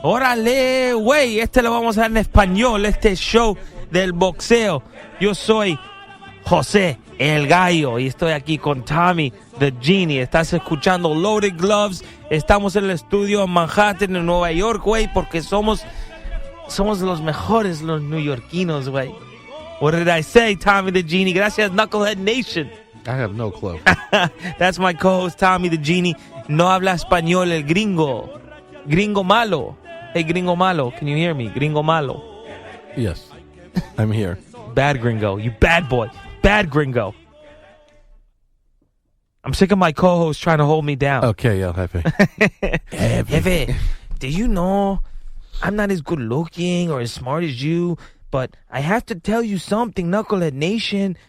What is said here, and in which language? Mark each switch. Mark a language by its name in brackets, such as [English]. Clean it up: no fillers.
[Spanish] Órale, güey, lo vamos a dar en español, este show del boxeo. Yo soy José el Gallo y estoy aquí con Tommy the Genie. Estás escuchando Loaded Gloves. Estamos en el estudio en Manhattan, en Nueva York, güey, porque somos los mejores, los neoyorquinos, güey. [English] What did I say, Tommy the Genie? [Spanish] Gracias, Knucklehead Nation. [English] I have no clue. That's my co-host, Tommy the Genie. [Spanish] No habla español el gringo. Gringo malo. [English] Hey, [Spanish] gringo malo, [English] can you hear me? [Spanish] Gringo malo. [English] Yes, I'm here. Bad gringo. You bad boy. Bad gringo. I'm sick of my co-host trying to hold me down. Okay, yeah, Jefe. Jefe, do you know I'm not as good looking or as smart as you, but I have to tell you something, Knucklehead Nation.